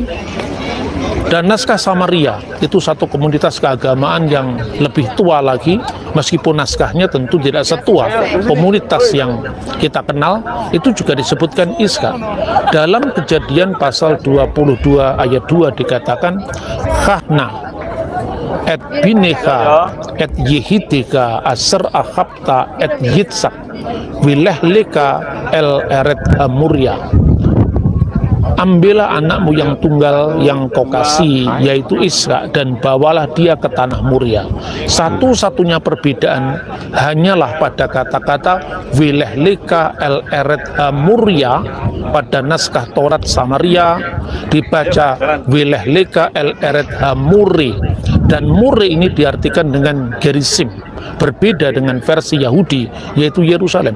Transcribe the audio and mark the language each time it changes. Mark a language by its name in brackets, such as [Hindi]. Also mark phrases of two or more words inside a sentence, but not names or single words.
[Indonesian] Dan naskah Samaria itu satu komunitas keagamaan yang lebih tua lagi, meskipun naskahnya tentu tidak setua komunitas yang kita kenal. Itu juga disebutkan Iskar. Dalam Kejadian pasal 22 ayat 2 dikatakan, [Hebrew] קח נא את בנך את יחידך אשר אהבת את יצחק ולך לך אל ארץ המוריה. [Indonesian] Ambillah anakmu yang tunggal yang kau kasih, yaitu Ishak, dan bawalah dia ke tanah Muria. Satu-satunya perbedaan hanyalah pada kata-kata [Hebrew] ולך לך אל ארץ המוריה. [Indonesian] Pada naskah Taurat Samaria dibaca [Hebrew] ולך לך אל ארץ המורי, [Indonesian] dan muri ini diartikan dengan gerisim, berbeda dengan versi Yahudi yaitu Yerusalem.